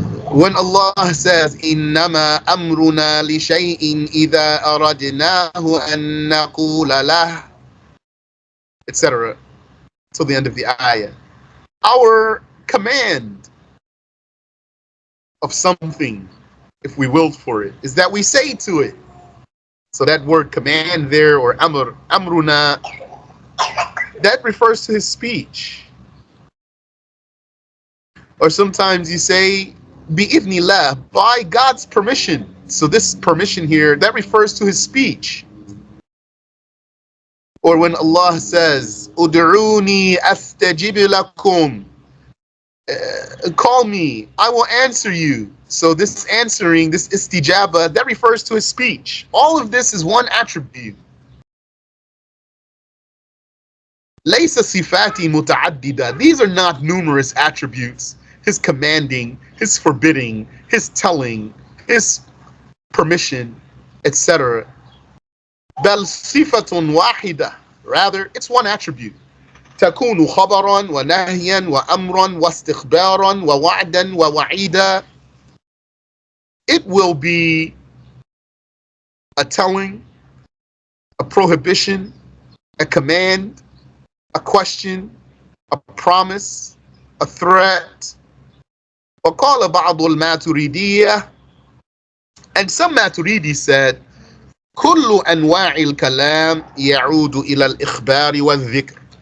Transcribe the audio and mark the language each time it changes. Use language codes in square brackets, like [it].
[en] When Allah says, [ar] إِنَّمَا أَمْرُنَا لِشَيْءٍ إِذَا أَرَدْنَاهُ أَن نَّقُولَ لَهُ, etc. [en] till the end of the ayah. Our command of something, if we willed for it, is that we say to it. So that word command there, or amr, amruna, that refers to His speech. Or sometimes you say, bi'idhnillah, by God's permission. So this permission here, that refers to His speech. Or when Allah says, [ar] ud'uni astajib lakum, [en] call me, I will answer you. So this answering, this istijaba, that refers to His speech. All of this is one attribute. [ar] Laysa sifati muta'addida. [en] These are not numerous attributes. His commanding, His forbidding, His telling, His permission, etc. [ar] Bal sifatun wahida. [en] Rather, it's one attribute. [ar] تكون خبرا ونهيا وأمرا واستخبارا ووعدا ووعيدا. [en] It will be a telling, a prohibition, a command, a question, a promise, a threat. [ar] وقال بعض الماتريدية, [en] and some Maturidi said, [ar] كل أنواع الكلام يعود إلى الإخبار والذكر.